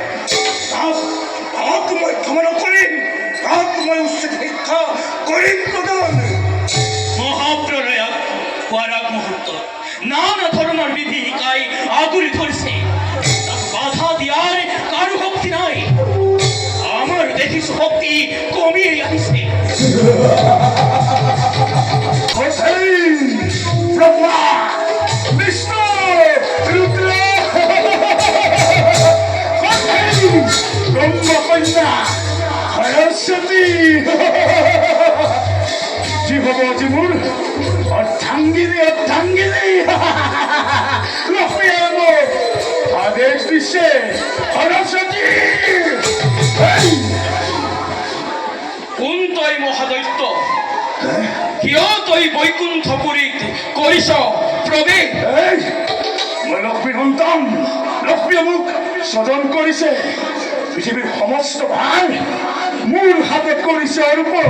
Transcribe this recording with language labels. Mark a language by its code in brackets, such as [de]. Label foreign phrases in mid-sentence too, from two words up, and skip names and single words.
[as] তাক মই ক্ষমা নকৰিম। তাক মই উচিত শিক্ষা কৰিম প্ৰদান। মহাপ্ৰলয়ত হোৱাৰ আগমুহূৰ্তত নানা ধৰণৰ বিধি শিকাই আগুৰি ধৰিছে। তাক বাধা দিয়াৰ কাৰো শক্তি নাই। আমাৰ দেখিছো শক্তি কমিয়েই আহিছে। ব্রহ্মা বিষ্ণু রুদ্র ব্রহ্মা কন্যা সরস্বতী জীবব জীবুর অর্ধাঙ্গিনী অর্ধাঙ্গিনী লক্ষ্মী আদেশ দিছে সরস্বতী। কোন তই মহাদৈত্য? কিয় তই বৈকুণ্ঠপুৰীত কৰিছ প্ৰৱেশ? এই মই লক্ষ্মীৰ সন্তান। লক্ষ্মীয়ে মোক স্বজন কৰিছে। পৃথিৱীৰ সমস্ত ভাৰ মোৰ হাতত কৰিছে অৰূপ।